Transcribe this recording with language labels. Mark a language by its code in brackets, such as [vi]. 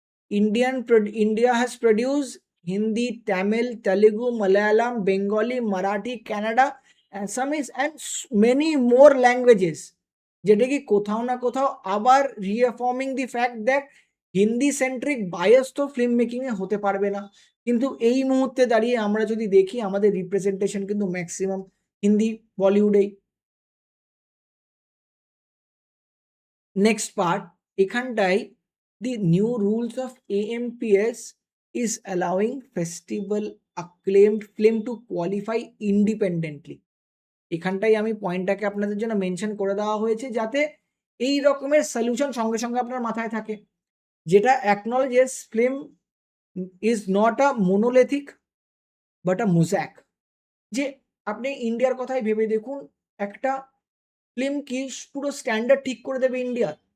[en] India has produced Hindi, Tamil, Telugu, Malayalam, Bengali, Marathi, Kannada, Assamese and many more languages, [bn] যেটা কি কোথাও না কোথাও আবার রিঅ্যাফর্মিং দি fact that Hindi centric bias তো ফিল্ম মেকিং এ হতে পারবে না। কিন্তু এই মুহূর্তে দাঁড়িয়ে আমরা যদি দেখি, আমাদের রিপ্রেজেন্টেশন কিন্তু ম্যাক্সিমাম হিন্দি বলিউডেই। [en] Next part, এখানটায় the new rules of AMPS is allowing festival acclaimed film to qualify independently. [bn] এখানটাই আমি পয়েন্টটাকে আপনাদের জন্য মেনশন করে দেওয়া হয়েছে, যাতে এই রকমের সলিউশন সঙ্গে সঙ্গে আপনার মাথায় থাকে, যেটা [en] Acknowledges film is not a monolithic but a mosaic. [bn] যে আপনি ইন্ডিয়ার কথাই ভেবে দেখুন, একটা ফিল্ম কি পুরো স্ট্যান্ডার্ড ঠিক করে দেবে ইন্ডিয়া?